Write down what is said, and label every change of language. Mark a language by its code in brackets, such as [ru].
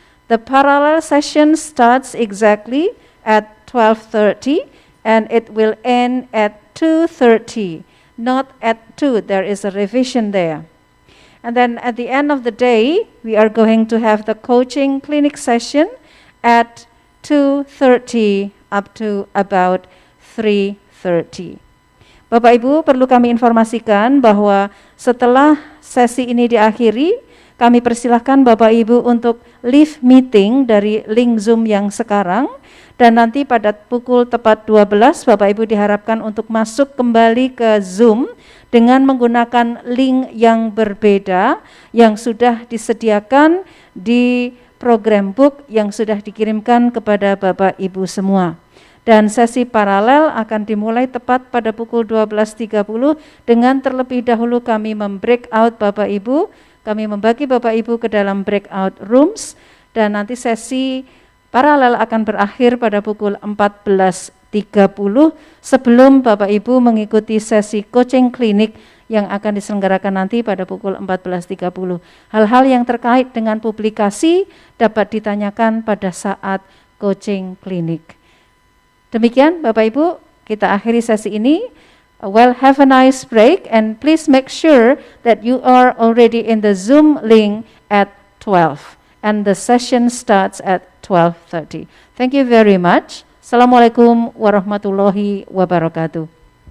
[en] The parallel session starts exactly at 12:30, and it will end at 2:30, not at 2. There is a revision there. And then at the end of the day, we are going to have the coaching clinic session at 2:30 up to about 3:30. [id] Bapak Ibu, perlu kami informasikan bahwa setelah sesi ini diakhiri, kami persilahkan Bapak Ibu untuk [en] leave meeting [id] dari link Zoom yang sekarang, dan nanti pada pukul tepat 12 Bapak Ibu diharapkan untuk masuk kembali ke Zoom dengan menggunakan link yang berbeda yang sudah disediakan di program book yang sudah dikirimkan kepada Bapak Ibu semua. Dan sesi paralel akan dimulai tepat pada pukul 12.30 dengan terlebih dahulu kami membreakout Bapak Ibu, kami membagi Bapak Ibu ke dalam breakout rooms, dan nanti sesi paralel akan berakhir pada pukul 14.30 sebelum Bapak Ibu mengikuti sesi coaching klinik yang akan diselenggarakan nanti pada pukul 14.30. Hal-hal yang terkait dengan publikasi dapat ditanyakan pada saat coaching klinik. Demikian Bapak Ibu, kita akhiri sesi ini. [en] Well, have a nice break and please make sure that you are already in the Zoom link at 12 and the session starts at 12:30. Thank you very much. [ar] Assalamualaikum warahmatullahi wabarakatuh.